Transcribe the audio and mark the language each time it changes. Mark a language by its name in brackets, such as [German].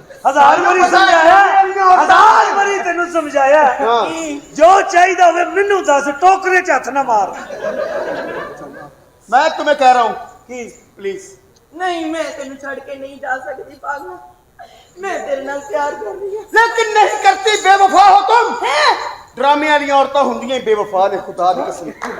[Punjabi] ਹਜ਼ਾਰ ਵਾਰੀ ਸਮਝਾਇਆ ਹਜ਼ਾਰ ਵਾਰੀ ਤੈਨੂੰ ਸਮਝਾਇਆ ਹਾਂ। ਜੋ ਚਾਹੀਦਾ ਹੋਵੇ ਮੈਨੂੰ ਦੱਸ ਟੋਕਰੇ 'ਚ ਹੱਥ ਨਾ ਮਾਰ [Urdu] मैं तुम्हें कह रहा हूँ [Punjabi] ਕੀ [Urdu] प्लीज [Punjabi] ਨਹੀਂ ਮੈਂ ਤੈਨੂੰ ਛੱਡ ਕੇ ਨਹੀਂ ਜਾ ਸਕਦੀ ਪਾਗਲ ਮੈਂ ਤੇਰੇ ਨਾਲ ਪਿਆਰ ਕਰਦੀ ਹਾਂ [Urdu] लेकिन नहीं करती बेवफा हो तुम [Punjabi] ਹੈ ड्रामे वाली औरतां ਹੁੰਦੀਆਂ ਬੇਵਫਾ ਨੇ ਖੁਦਾ ਦੀ ਕਸਮ